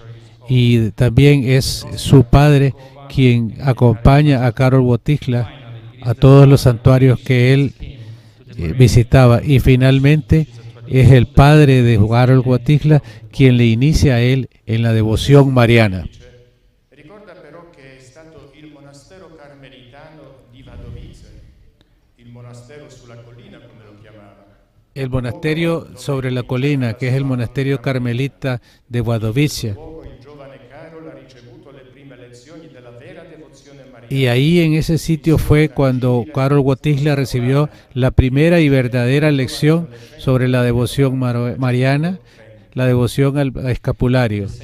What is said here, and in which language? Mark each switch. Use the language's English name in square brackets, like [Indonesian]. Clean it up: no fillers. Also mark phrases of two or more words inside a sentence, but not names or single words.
[Spanish] Y también es su padre quien acompaña a Karol Wojtyła a todos los santuarios que él visitaba. Y finalmente es el padre de Karol Wojtyła quien le inicia a él en la devoción mariana. [Italian] Ricorda però che è stato il monastero carmelitano di Wadowice, il monastero sulla collina come lo chiamava. [Spanish] El monasterio sobre la colina, que es el monasterio carmelita de Wadowice. Y ahí en ese sitio fue cuando Karol Wojtyła recibió la primera y verdadera lección sobre la devoción mariana, la devoción al escapulario.